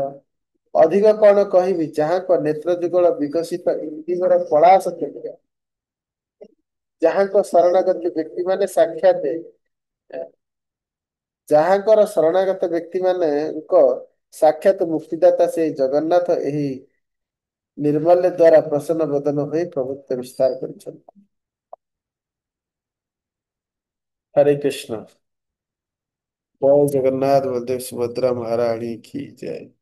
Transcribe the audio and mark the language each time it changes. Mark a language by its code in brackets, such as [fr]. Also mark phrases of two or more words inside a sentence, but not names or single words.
[or] ଅଧିକ କଣ କହିବି, ଯାହାଙ୍କ ନେତ୍ର ଯୁଗଳ ବିକଶିତ ଇନ୍ଦିବର ପଳାଶ ଥିଲା, ଯାହାଙ୍କ ଶରଣାଗତ ବ୍ୟକ୍ତି ମାନେ ସାକ୍ଷାତ ଯାହାଙ୍କର ଶରଣାଗତ ବ୍ୟକ୍ତି ମାନଙ୍କ ସାକ୍ଷାତ ମୁକ୍ତିଦାତା ସେଇ ଜଗନ୍ନାଥ ଏହି ନିର୍ମାଲ୍ୟ ଦ୍ଵାରା ପ୍ରସନ୍ନ ବଦନ ହୋଇ ପ୍ରଭୁତ୍ୱ ବିସ୍ତାର କରିଛନ୍ତି। [hi] हरे कृष्ण। जय जगन्नाथ, बलदेव सुभद्रा महारानी की जय।